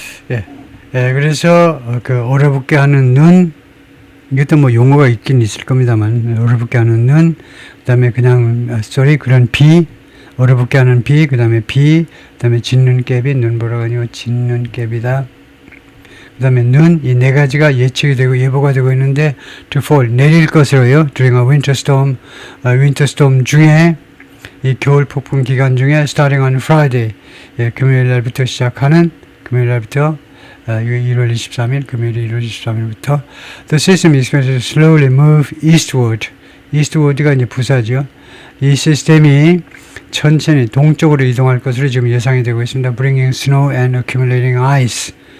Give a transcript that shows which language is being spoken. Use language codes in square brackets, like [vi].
[ko] 예, 그래서 그 얼어붙게 하는 눈, 이것도 뭐 용어가 있긴 있을 겁니다만 얼어붙게 하는 눈, 그다음에 그냥 그런 비, 얼어붙게 하는 비, 그다음에 진눈깨비, 눈보라가 아니고 진눈깨비다. 그다음에 눈, 이 네 가지가 예측이 되고 예보가 되고 있는데 [en] to fall, [ko] 내릴 것으로요. [en] during a winter storm, winter storm [ko] 중에 이 겨울 폭풍 기간 중에 [en] starting on Friday, [ko] 금요일 날부터 시작하는 금요일 날부터 1월 23일, 금요일 1월 23일부터 [en] the system is going to slowly move eastward. [ko] eastward가 이제 부사죠. 이 시스템이 천천히 동쪽으로 이동할 것으로 지금 예상이 되고 있습니다. [en] bringing snow and accumulating ice.